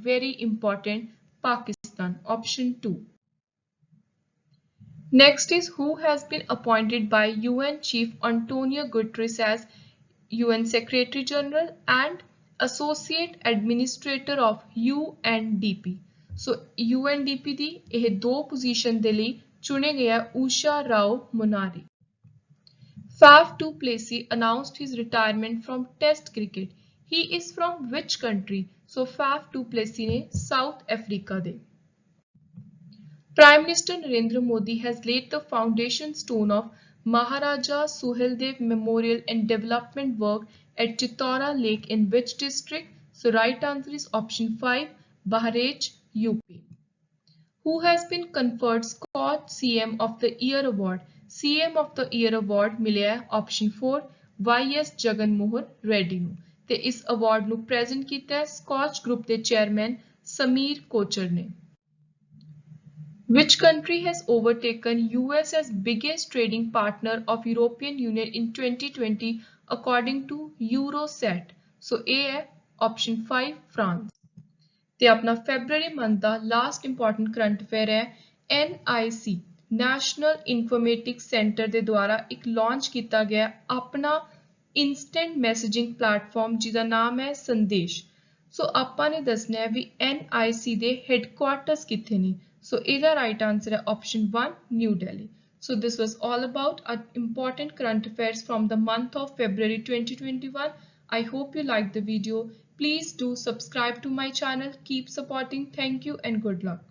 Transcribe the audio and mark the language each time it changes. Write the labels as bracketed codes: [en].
[en] Very important, Pakistan. Option 2. Next is who has been appointed by UN Chief Antonio Guterres as UN Secretary General and Associate Administrator of UNDP. [pa] So UNDP ਦੀ ਇਹ ਦੋ position ਦੇ ਲਈ ਚੁਣੇ ਗਏ Usha Rao Munari. [en] Faf du Plessis announced his retirement from Test cricket. He is from which country? So Faf du Plessis ने South Africa [pa] ਦੇ। [en] Prime Minister Narendra Modi has laid the foundation stone of Maharaja Suheldev Memorial and Development work at Chittora Lake in which district? So right answer is option 5 Bahraich, UP. Who has been conferred Scotch CM of the Year Award? [pa] CM of the Year Award ਮਿਲਿਆ option 4 YS Jagan Mohan Reddy ਨੂੰ ਤੇ ਇਸ award ਨੂੰ present ਕੀਤਾ ਹੈ Scotch Group ਦੇ chairman Sameer Kochhar ਨੇ। [en] Which country has overtaken US as biggest trading partner of European Union in 2020 according to Eurostat? So A है option 5 France। [pa] ਤੇ ਆਪਣਾ ਫੈਬਰੂਅਰੀ ਮੰਥ ਦਾ ਲਾਸਟ ਇੰਪੋਰਟੈਂਟ ਕਰੰਟ ਅਫੇਅਰ ਹੈ NIC ਨੈਸ਼ਨਲ ਇਨਫੋਰਮੈਟਿਕਸ ਸੈਂਟਰ ਦੇ ਦੁਆਰਾ ਇੱਕ launch ਕੀਤਾ ਗਿਆ ਆਪਣਾ ਇੰਸਟੈਂਟ ਮੈਸੇਜਿੰਗ ਪਲੇਟਫਾਰਮ ਜਿਹਦਾ ਨਾਮ ਹੈ ਸੰਦੇਸ਼। ਸੋ ਆਪਾਂ ਨੇ ਦੱਸਣਾ ਹੈ ਵੀ NIC ਦੇ ਹੈੱਡਕੁਆਰਟਰਸ ਕਿੱਥੇ ਨੇ। ਸੋ ਇਹਦਾ ਰਾਈਟ ਆਨਸਰ ਹੈ option 1 new Delhi. [en] So this was all about our important current affairs from the month of February 2021. I hope you liked the video. Please do subscribe to my channel. Keep supporting. Thank you and good luck.